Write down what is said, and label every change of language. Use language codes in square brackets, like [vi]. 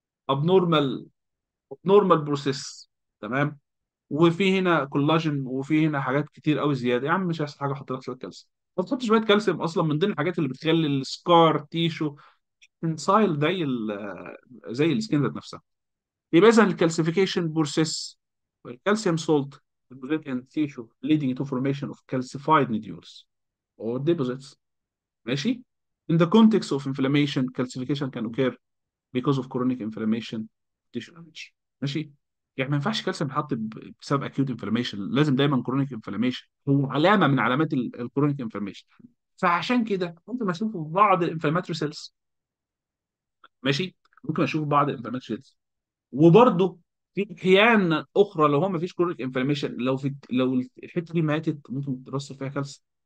[en] Abnormal, normal process. تمام. [ar] وفي هنا كولاجين وفي هنا حاجات كتير قوي زياده، يا عم مش هيحصل حاجه، احط لك شويه كالسيوم. تحط شويه كالسيوم اصلا من ضمن الحاجات اللي بتخلي السكار تيشو تنسايل زي السكين ذات نفسها. يبقى اذا [en] الكالسيفيكيشن بروسيس والكالسيوم salt deposit in tissue leading to formation of calcified nodules or deposits. [ar] ماشي. [en] In the context of inflammation calcification can occur because of chronic inflammation tissue damage. [ar] ماشي. يعني ما ينفعش كالسيوم يتحط بسبب acute inflammation، لازم دايما chronic inflammation هو علامه من علامات الكرونيك انفلاميشن. فعشان كده ممكن اشوف في بعض الانفلاماتوري سيلز. ماشي. ممكن اشوف بعض الانفلاماتوري سيلز. وبرضه في احيان اخرى لو هو ما فيش كرونيك انفلاميشن، لو الحته دي ماتت ممكن يترسب فيها كالسيوم.